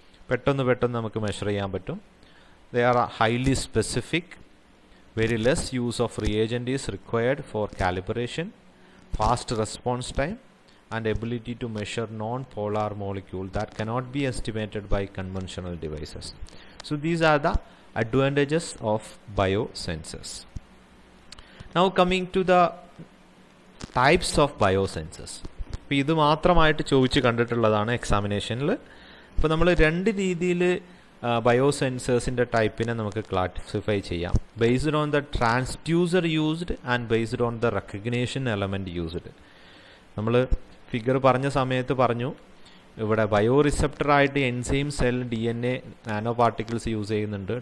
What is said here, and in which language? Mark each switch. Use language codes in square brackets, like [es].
[ml] പെട്ടെന്ന് നമുക്ക് മെഷർ ചെയ്യാൻ പറ്റും. [en] They are highly specific, very less use of reagent is required for calibration, fast response time and ability to measure non-polar molecule that cannot be estimated by conventional devices. So these are the advantages of biosensors. Now coming to the types of biosensors. [ml] ഇപ്പോൾ ഇത് മാത്രമായിട്ട് ചോദിച്ച് കണ്ടിട്ടുള്ളതാണ് എക്സാമിനേഷനിൽ. ഇപ്പോൾ നമ്മൾ രണ്ട് രീതിയിൽ ബയോസെൻസേഴ്സിൻ്റെ ടൈപ്പിനെ നമുക്ക് ക്ലാസിഫൈ ചെയ്യാം. [en] Based on the transducer used and based on the recognition element used. [ml] നമ്മൾ ഫിഗർ പറഞ്ഞ സമയത്ത് പറഞ്ഞു ഇവിടെ bio റിസെപ്റ്ററായിട്ട് enzyme, cell, DNA, nano particles use ചെയ്യുന്നുണ്ട്.